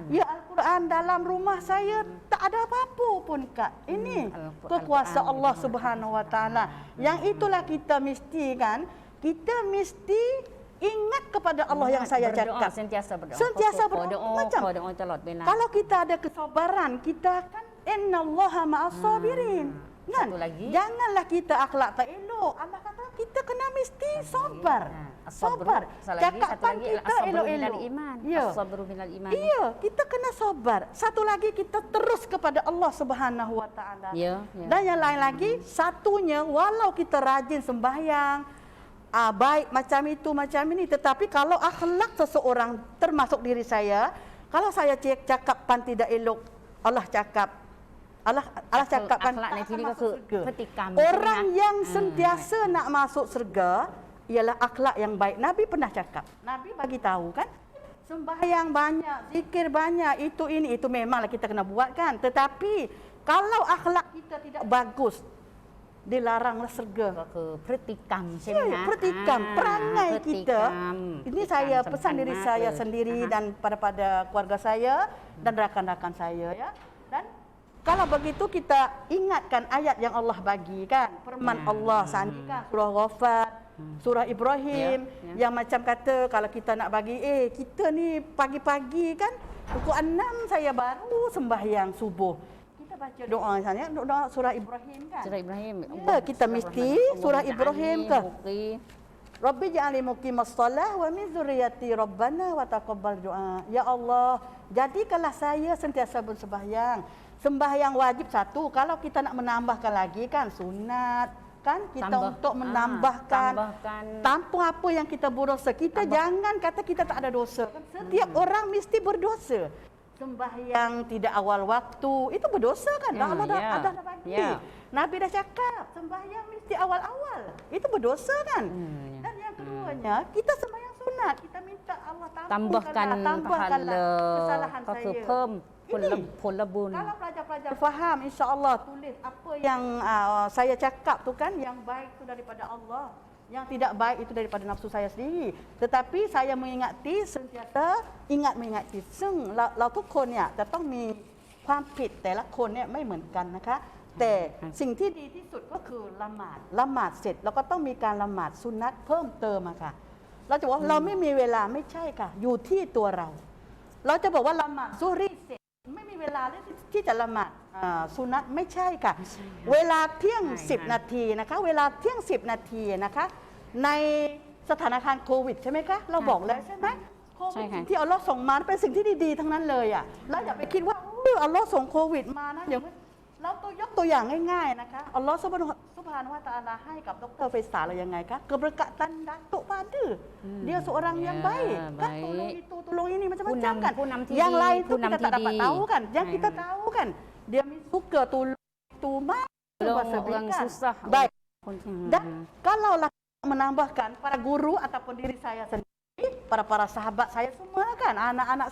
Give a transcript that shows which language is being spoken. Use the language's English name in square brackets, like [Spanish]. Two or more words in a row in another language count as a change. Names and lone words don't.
[Malay] Ya Al-Quran dalam rumah saya tak ada apa-apa pun kak. Ini kekuasaan Allah [Arabic] Subhanahu Wa Taala. [Malay] Yang itulah kita mesti kan, kita mesti ingat kepada Allah yang saya cakap. Sentiasa berdoa. Macam kalau kita ada kesabaran, kita kan [Arabic] إن الله مع الصابرين. [Malay] Kan? Janganlah kita akhlak tak elok. Allah kata kita kena mesti sabar. Sabar. Cakapan kita elok-elok. [Arabic] الصبر من الإيمان. [Malay] Iya, kita kena sabar. Satu lagi kita terus kepada Allah [Arabic] Subhanahu Wa Taala. [Malay] Dan yang lain lagi, satunya walau kita rajin sembahyang baik macam itu macam ini tetapi kalau akhlak seseorang termasuk diri saya kalau saya cakapkan tidak elok Allah cakap orang yang sentiasa nak masuk surga ialah akhlak yang baik. Nabi pernah cakap, Nabi bagi tahu kan sembahyang banyak, zikir banyak, itu memanglah kita kena buat kan, tetapi kalau akhlak kita tidak bagus dilaranglah [Thai] ก็ [Malay] surga. [Thai] คือพฤติกรรมใช่ไหม [Malay] Ya, [Thai] คะ [Malay] pertikam, perangai [Thai] พฤติ [Malay] kita. [Thai] กรรม [Malay] Ini [Thai] พฤติกรรม [Malay] saya [Thai] สำคัญ [Malay] pesan diri [Thai] มาก [Malay] saya [Thai] เลย [Malay] sendiri [Thai] นะคะ [Malay] dan pada keluarga saya dan rakan-rakan saya ya. Dan kalau begitu kita ingatkan ayat yang Allah bagi kan, firman Allah sandikan surah Ghafir, surah Ibrahim yang macam kata kalau kita nak bagi kita ni pagi-pagi kan pukul 6 saya baru sembahyang subuh. Kita baca doa misalnya doa surah Ibrahim kan. Surah Ibrahim. Ya, kita mesti surah Ibrahim ke. [Arabic] رب اجعلني مقيم الصلاة ومن ذريتي ربنا وتقبل دعاء. [Malay] Ya Allah, jadikanlah saya sentiasa bersembahyang. Sembahyang wajib satu, kalau kita nak menambahkan lagi kan sunat kan kita untuk menambahkan tampung apa yang kita berdosa. Kita jangan kata kita tak ada dosa. Setiap orang mesti berdosa. Sembahyang tidak awal waktu itu berdosa kan? Allah dah bagi. Nabi dah cakap sembahyang mesti awal-awal. Itu berdosa kan? Dan yang keduanya, kita sembahyang sunat, kita minta Allah tambahkanlah kesalahan [Thai] ก็คือ [Malay] saya. [Thai] เพิ่มผลบุญ [Malay] Kalau pelajar-pelajar faham, insya-Allah tulis apa yang saya cakap tu kan, yang baik tu daripada Allah, yang tidak baik itu daripada nafsu saya sendiri. Tetapi saya mengingati sentiasa mengingati [Thai] ซึ่งเราทุกคนเนี่ยจะต้องมีความผิดแต่ละคนเนี่ยไม่เหมือนกันนะคะแต่สิ่งที่ดีที่สุดก็คือละหมาดเสร็จแล้วก็ ต้องมีการละหมาดซุนนัตเพิ่มเติมอะค่ะเราจะบอกว่าเราไม่มีเวลาไม่ใช่ค่ะอยู่ที่ตัวเราจะบอกว่าละหมาด ซุฮรีเสร็จไม่มีเวลาที่จะละหมาดซุนนัตไม่ใช่ค่ะเวลาเที่ยง10 นาทีนะคะเวลาเที่ยง10 นาทีนะคะในสถานการณ์โควิดใช่ไหมคะเราบอกแล้วใช่ไหมโควิดที่อัลเลาะห์ส่งมาเป็นสิ่งที่ดีๆทั้งนั้นเลยอ่ะแล้วอย่าไปคิดว่าอัลเลาะห์ส่งโควิดมานะอย่างเรายกตัวอย่างง่ายๆนะคะ [Arabic] الله سبحانه وتعالى [Thai] ให้กับดร. [Malay] Faisal yang [Thai] ไงคะ [Malay] keberkatan Datuk pada dia seorang yang baik kan tolong itu tolong ini macam-macam kan yang lain tu kita tak dapat tahu kan yang kita tahu kan dia suka tolong itu orang susah baik dan kalaulah menambahkan para guru ataupun diri saya sendiri para sahabat saya semua kan anak-anak